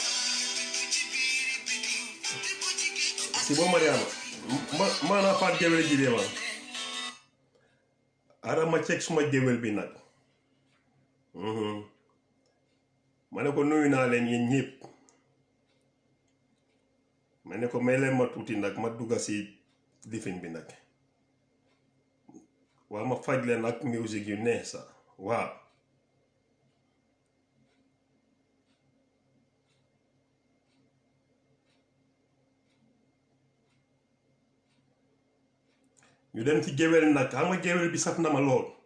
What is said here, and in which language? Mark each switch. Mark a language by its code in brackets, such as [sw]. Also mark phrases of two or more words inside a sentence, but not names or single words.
[wo] Sibo Mariama. Mana fat gewel ji dewa. Ara ma check suma gewel bi nak. ma ne ko nuyu naa leen yéen ñëpp ma ne ko may leen ma tuuti nag ma dugga si lifin bi nag waa ma faj leen ak musique yu neex sax waaw ñu dem ci géwél nag xam nga géwél bi saf na ma lool